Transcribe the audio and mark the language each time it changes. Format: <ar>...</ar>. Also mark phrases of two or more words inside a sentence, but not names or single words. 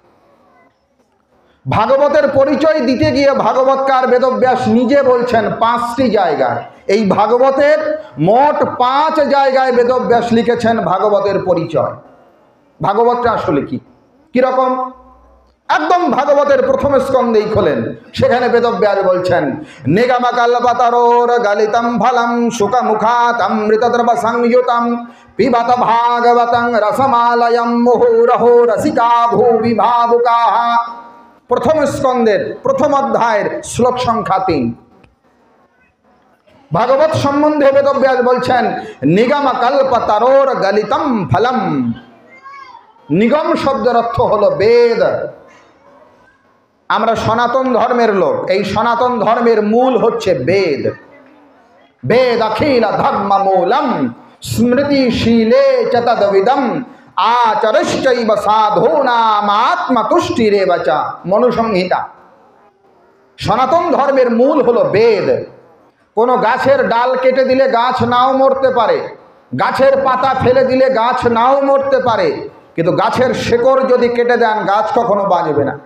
<bn>ভাগবতের পরিচয় দিতে গিয়ে ভাগবতকার বেদব্যাস নিজে বলছেন 5টি জায়গায়, এই ভাগবতের মোট 5 জায়গায় বেদব্যাস লিখেছেন ভাগবতের পরিচয়। ভাগবতটা আসলে কি, কিরকম, একদম ভাগবতের প্রথম স্কন্ধেই খোলেন, সেখানে বেদব্যাস বলছেন</bn> <sa>নিগমকল্পতরোর গলিতম ফলম সুখমুখাত অমৃতদ্রব সংযুতম পিবত ভাগবতং রসমালয়ম মুহুরহো রসিকা ভুবি ভাবুকাঃ।</sa> <bn>প্রথম স্কন্ধের প্রথম অধ্যায়ের শ্লোক সংখ্যা 3। ভাগবত সম্বন্ধে বেদব্যাস বলছেন</bn> <sa>নিগমকল্পতরোর গলিতম ফলম।</sa> <bn>নিগম শব্দের অর্থ হলো বেদ। আমরা সনাতন ধর্মের লোক, এই সনাতন ধর্মের মূল হচ্ছে বেদ।</bn> <sa>বেদ অখিল ধর্ম মূলম স্মৃতিশীলে চ তদ্বিদম আচরশ্চৈব সাধূনাম আত্মতুষ্টিরেব চ।</sa> <bn>মনুসংহিতা। সনাতন ধর্মের মূল হলো বেদ। কোনো গাছের ডাল কেটে দিলে গাছ নাও মরতে পারে, গাছের পাতা ফেলে দিলে গাছ নাও মরতে পারে, কিন্তু গাছের শেকড় যদি কেটে দেন গাছ কখনো বাঁচবে না।</bn>